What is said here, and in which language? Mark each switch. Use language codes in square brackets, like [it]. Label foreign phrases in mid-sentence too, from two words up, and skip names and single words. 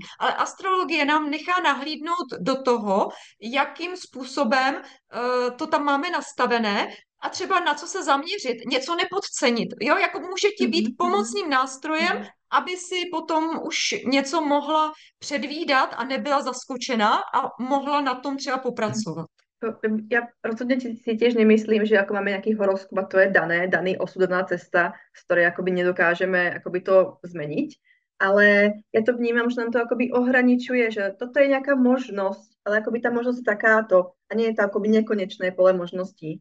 [cs] Ale astrologie nám nechá nahlídnout do toho, jakým způsobem to tam máme nastavené a třeba na co se zaměřit, něco nepodcenit, jo, jako může ti být Mhm. Mhm. pomocným nástrojem, Mhm. aby si potom už něco mohla předvídat a nebyla zaskočená a mohla na tom třeba popracovat. [sk] Ja rozhodne si tiež nemyslím, že ako máme nejaký horoskop a to je dané, daný osud, daná cesta, z ktorej akoby nedokážeme akoby to zmeniť. Ale ja to vnímam, že nám to akoby ohraničuje, že toto je nejaká možnosť, ale akoby tá možnosť je takáto a nie je to akoby nekonečné pole možností.